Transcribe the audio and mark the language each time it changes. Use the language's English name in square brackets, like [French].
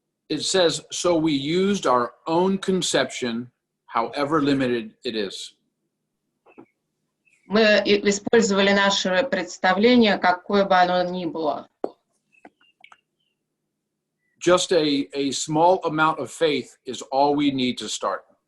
[English] It says, so we used our own conception, however limited it is. [Russian] Мы использовали наше представление, какое бы оно ни было. [English] Just a small amount of faith is all we need to start.